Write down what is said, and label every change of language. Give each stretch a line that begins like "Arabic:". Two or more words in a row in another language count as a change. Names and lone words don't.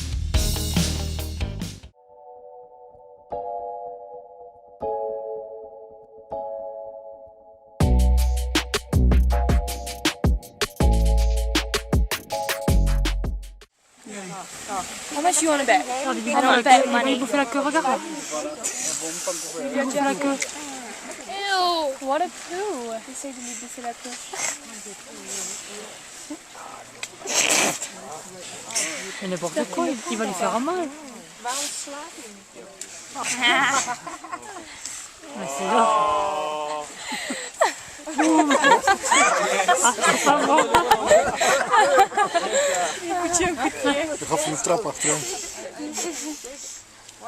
English: How much do you want to bet? I don't want to bet money. Ew, what a poo.
French: Essaye de lui baisser la queue. Mais n'importe quoi, il va lui faire mal. Mais c'est là. C'est pas bon.
Dutch: Je gaf hem een trap achteruit.